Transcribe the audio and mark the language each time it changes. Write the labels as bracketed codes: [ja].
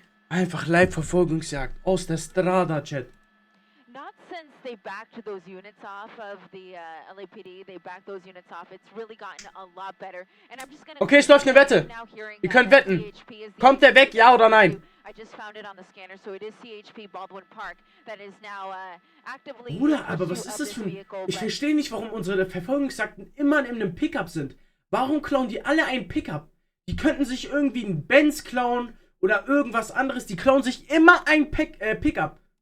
[de] Einfach Live-Verfolgungsjagd aus der Strada, Chat. [en] They backed those units off of the LAPD. They backed those units off. It's really gotten a lot better. And I'm just gonna. [de] Okay, es läuft eine Wette. Ihr könnt wetten. Kommt der weg, ja oder nein? [en] I just found it on the scanner, so it is CHP Baldwin Park that is now actively. [de] Bruder, aber was ist das für ein... Ich verstehe nicht, warum unsere Verfolgungsjagden immer in einem Pickup sind. Warum klauen die alle einen Pickup? Die könnten sich irgendwie einen Benz klauen oder irgendwas anderes. Die klauen sich immer ein Pickup.